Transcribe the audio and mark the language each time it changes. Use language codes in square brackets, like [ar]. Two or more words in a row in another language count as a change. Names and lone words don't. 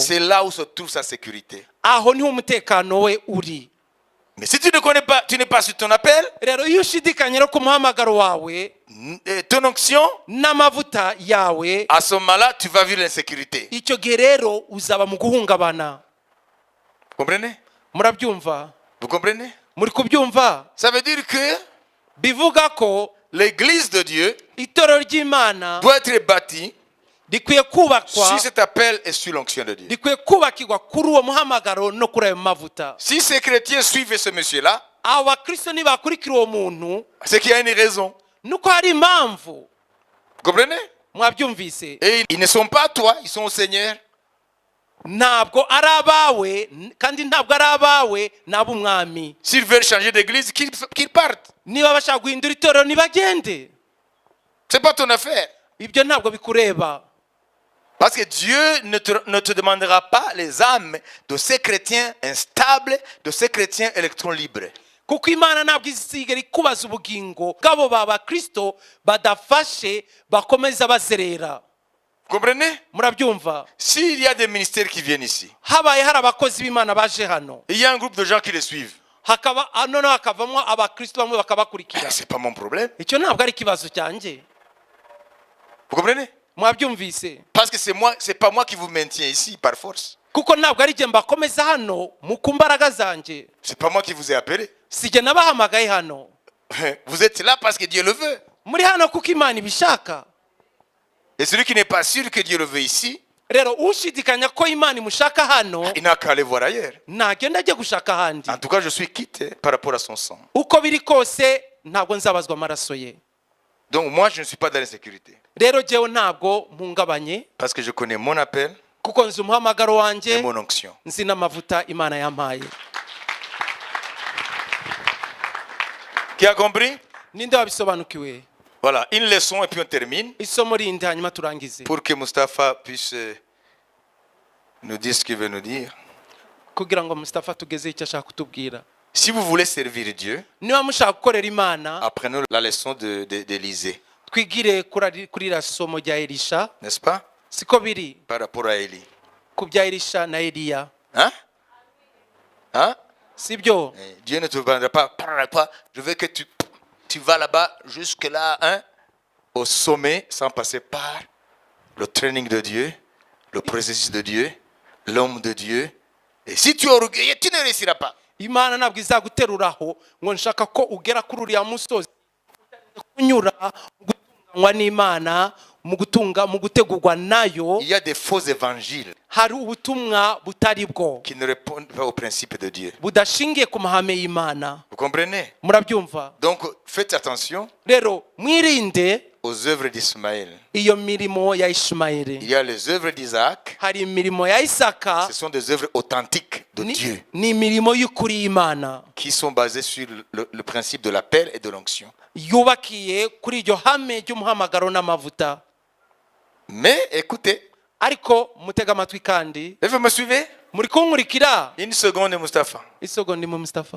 [fr] C'est là où se trouve sa sécurité. [rw] Aho niho umutekano we uri. [fr] Mais si tu ne connais pas, tu n'es pas sur ton appel, [rw] Rero iyo ushidikanya ku muhamagaro wawe [fr] ton onction, [rw] n'amavuta yawe, [fr] à ce moment-là, tu vas vivre l'insécurité. [rw] icyo gihe rero uzaba mu guhungabana. [fr] Vous comprenez? [rw] Murabyumva? [fr] Vous comprenez? [rw] Muri kubyumva? [fr] Ça veut dire que [rw] Bivuga ko [fr] l'église de Dieu [rw] itorero ry'Imana [fr] doit être bâtie [rw] rikwiye kubakwa, [fr] sur cet appel et sur l'onction de Dieu. [rw] rikwiye kubakirwa kuri uwo muhamagaro no kuri ayo mavuta. [fr] Si ces chrétiens suivent ce monsieur-là, [rw] Abo bakristo nibakurikira uwo muntu [fr] c'est qu'il y a une raison. [rw] nuko hari impamvu. [fr] Vous comprenez? [rw] Mwabyumvise? [fr] Et ils ne sont pas à toi, ils sont au Seigneur. [rw] Ntabwo ari abawe, kandi ntabwo ari abawe, n'ab'umwami. [fr] S'ils veulent changer d'église, qu'ils partent. [rw] Niba bashaka guhindura itorero nibagende. [fr] C'est pas ton affaire. [rw] Ibyo ntabwo bikureba. [fr] Parce que Dieu ne te demandera pas les âmes de ces chrétiens instables, de ces chrétiens électrons libres. [rw] kuko imana ntabwo izigera ikubaza ubugingo bw'abo b'abakristo badafashe bakomeza bazerera. [fr] Vous comprenez? [rw] Murabyumva? [fr] S'il y a des ministères qui viennent ici, [rw] Habaye hari abakozi b'Imana baje hano, [fr] il y a un groupe de gens qui les suivent, [rw] hakaba noneho hakavamo abakristo bamwe bakabakurikira, [fr] c'est pas mon problème. [rw] icyo ntabwo ari ikibazo cyanjye. [fr] Vous comprenez? [rw] Mwabyumvise? [fr] Parce que c'est pas moi qui vous maintiens ici par force. [rw] Kuko ntabwo ari jye mbakomeza hano mu kumbaraga zanjye, [fr] C'est pas moi qui vous ai appelé. [rw] si jye nabahamagaye hano. [fr] Vous êtes là parce que Dieu le veut. [rw] Muri hano kuko Imana ibishaka. [fr] Et celui qui n'est pas sûr que Dieu le veut ici, [rw] Rero ushidikanya ko Imana imushaka hano, [fr] il n'a qu'à aller voir ailleurs. [rw] nagenda ajye gushaka ahandi. [fr] En tout cas, je suis quitte par rapport à son sang. [rw] Uko biri kose ntabwo nzabazwa amaraso ye. [fr] Donc moi, je ne suis pas dans l'insécurité. [rw] Rero jyewe ntabwo mpungabanye, [fr] Parce que je connais mon appel [rw] kuko nzi umuhamagaro [fr] et [rw] wanjye, [fr] mon onction. [rw] nzi n'amavuta Imana yampaye. [fr] Qui a compris? [rw] Ninde wabisobanukiwe? [fr] Voilà, une leçon et puis on termine. [rw] Isomo rindi hanyuma turangize, [fr] Pour que Mustapha puisse nous dire ce qu'il veut nous dire. [rw] kugira ngo Mustafa tugeze icyo ashaka kutubwira. [fr] Si vous voulez servir Dieu, [rw] Niba mushaka gukorera Imana, [fr] apprenons la leçon d'Élisée. [rw] twigire kuri iriya somo rya Elisha. [fr] N'est-ce pas? [rw] Siko biri [fr] Par rapport à Élie. [rw] ku bya Elisha na Eliya, [fr] Hein? Hein? [rw] sibyo? [fr] Dieu ne te vendra pas. Je veux que tu vas là-bas, jusque-là, hein, au sommet, sans passer par le training de Dieu, le processus de Dieu, l'homme de Dieu. Et si tu es orgueilleux, tu ne réussiras pas. [rw] Imana ntabwo izaguteruraho ngo nshaka ko ugera kuri uriya musozi kunyura mu gutunganywa n'Imana, mu gutegurwa nayo. [fr] Il y a des faux évangiles [rw] Hari ubutumwa butari bwo, [fr] qui ne répondent pas aux principes de Dieu. [rw] budashingiye ku mahame y'Imana. [fr] Vous comprenez? [rw] Murabyumva? [fr] Donc, faites attention [rw] Rero mwirinde [fr] aux œuvres d'Ismaël. [rw] iyo mirimo ya [fr] Il [rw] Ishimayeli. [fr] y a les œuvres d'Isaac. [rw] Hari imirimo ya Isaka, [fr] Ce sont des œuvres authentiques de Dieu [rw] ni imirimo y'ukuri y'Imana, [fr] qui sont basées sur le principe de l'appel et de l'onction. [rw] yubakiye kuri iryo hame ry'umuhamagaro n'amavuta. [fr] Mais écoutez, [rw] Ariko mutega amatwi kandi, [fr] vous me suivez? [rw] muri kunkurikira? [fr] Une seconde, Mustapha. [rw] Isegonda mu Mustafa.